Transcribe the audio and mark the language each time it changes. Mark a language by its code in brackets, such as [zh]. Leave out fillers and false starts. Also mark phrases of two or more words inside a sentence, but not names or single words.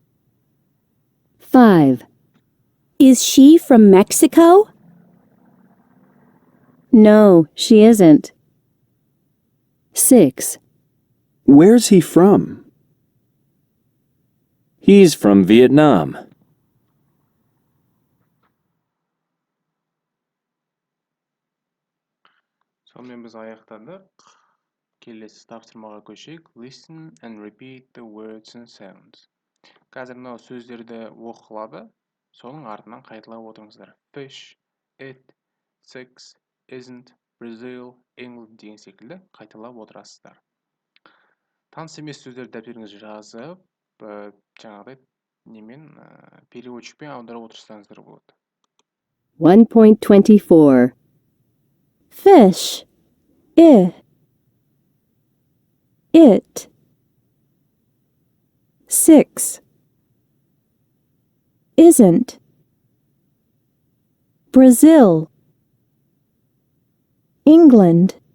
[en] 5. Is she from Mexico? No, she isn't. 6. Where's he from? He's from Vietnam. [kk] Сонымен біз аяқтадық. Келесі тапсырмаға көшейік. [en] Listen and repeat the words and sounds. [kk] Қазір мынау сөздерді оқылады. Соның артынан қайталап отырыңыздар. [en] Fish, it, six, isn't, [kk] Brazil, England деген секілді қайталап отырасыздар. Таныс емес сөздерді дәптеріңізге жазып, жаңағыдай немен переводчикпен аударып отырсаңыздар болады. [en] 1.24. Fish. It. 6. Isn't. Brazil. England.